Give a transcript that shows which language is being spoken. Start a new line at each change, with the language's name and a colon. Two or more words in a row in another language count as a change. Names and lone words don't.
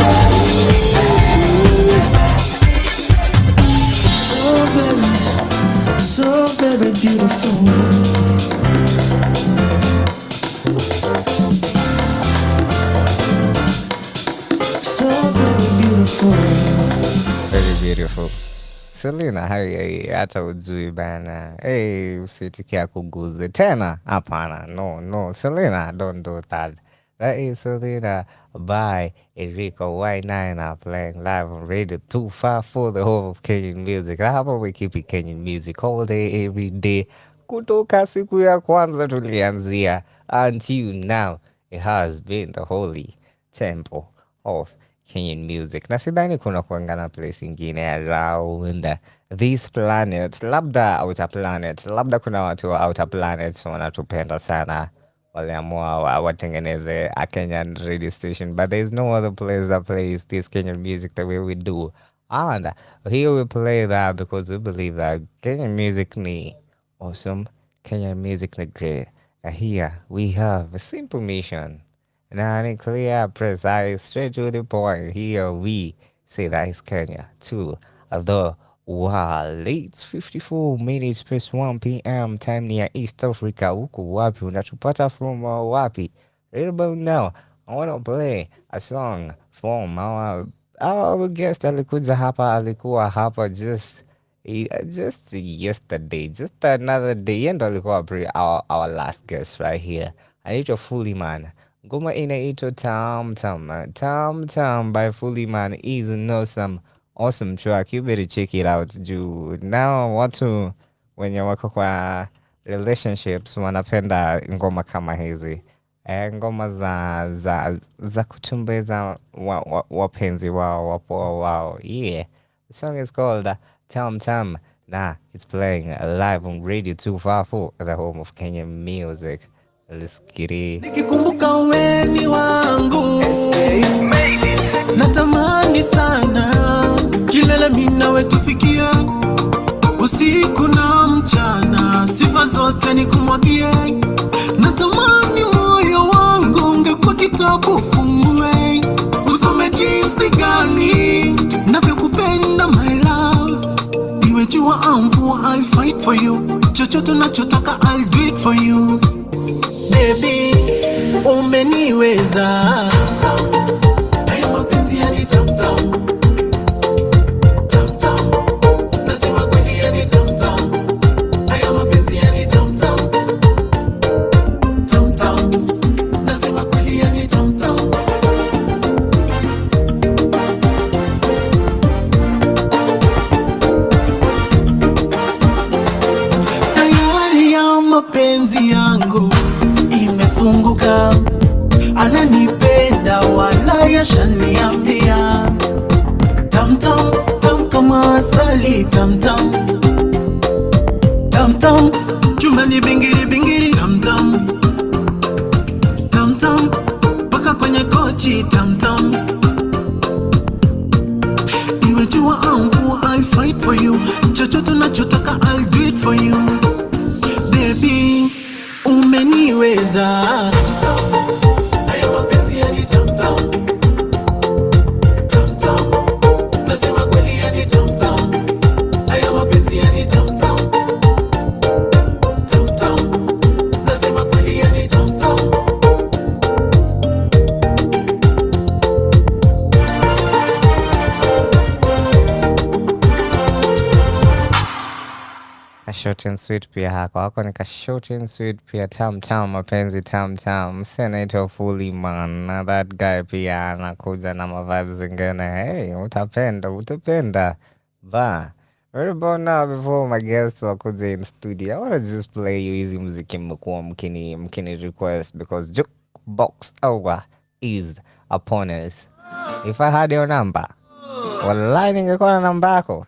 English: So very beautiful. So very beautiful. Very beautiful. Selena,
Swahili: hata ujui bana. Hey, usitikia kuguze tena. Hapana,
English: no. Selena, don't do that. That is Selena by Eriko White9 playing live on Radio 254, the home of Kenyan music. Hapa we keep it Kenyan music all day, every day.
Swahili: Kutoka siku ya kwanza tulianzia
English: until now. It has been the holy temple of Kenyan music.
Swahili: Na sidhani kuna kuangana place ingine
English: around this planet,
Swahili: labda
English: outer planet,
Swahili: labda kuna watu wa
English: outer planet
Swahili: wanatupenda sana, waliamua watengeneze
English: a Kenyan radio station, but there's no other place that plays this Kenyan music the way we do. And here we play that because we believe that Kenyan music ni awesome, Kenyan music ni great. And here we have a simple mission. Now, clear, precise, straight to the point. Here we say that is Kenya to the Wow, it's 54 minutes past 1 p.m. time near East Africa.
Swahili: Huku wapi unatupata
English: from wapi? Right about now, I want to play a song from our guest
Swahili: alikuja hapa, alikuwa hapa
English: just yesterday, just another day.
Swahili: Yeye ndo alikuwa
English: our last guest right here. Anaitwa Fully Man.
Swahili: Ngoma inaitwa
English: Tam Tam. Tam Tam by Fully Man is some awesome track. You better check it out.
Swahili: Juu now watu wenye wako kwa relationships wanapenda ngoma kama hizi. Ngoma za kutumbeza wapenzi wao, wapoa wao.
English: Yeah. The song is called Tam Tam. Nah, it's playing live on Radio 254, the home of Kenyan music. Let's get it.
Swahili: Nikikumbuka weni wangu natamani sana kilele mina wetufikia usiku na mchana, sifa zote nikumwagie. Natamani moyo wangu ungekuwa kitabu ufungue, usome jinsi gani navyokupenda
English: my love.
Swahili: Iwe jua au mvua,
English: I'll fight for you.
Swahili: Chochote unachotaka
English: I'll do it for you. Baby,
Swahili: umeniweza. Haya mapenzi yani tam tam. Tam tam. Nasema kweli yani tam tam. Haya mapenzi yani tam tam. Tam tam. Nasema kweli yani tam tam. Sayari ya mapenzi yangu imefunguka, ananipenda wala yashaniambia. Tam tam tam kama asali, tam tam tam tam, chumbani bingiri bingiri, tam tam tam tam, paka kwenye kochi, tam tam. Iwe jua au mvua,
English: I'll fight for you.
Swahili: Chochote unachotaka
English: I'll do it for you. Baby,
Swahili: umeniweza. Haya mapenzi yani tam tam. Tam tam. Nasema kweli yani tam tam. Haya mapenzi yani tam tam. Tam tam. Nasema kweli yani tam tam. Ka
English: short and sweet
Swahili: pia hako ni ka
English: short and sweet
Swahili: pia. Tam Tam, mapenzi tam tam. Msee anaitwa Fully Man, na
English: that guy
Swahili: pia anakuja na mavibes zingine. Hey, utapenda ba.
English: Right about now, before my guests wakuja in studio, I wanna just play you
Swahili: hizi muziki mmekuwa mkini
English: request, because jukebox hour is upon us. If I had your number,
Swahili: wallahi ningekuwa na namba yako.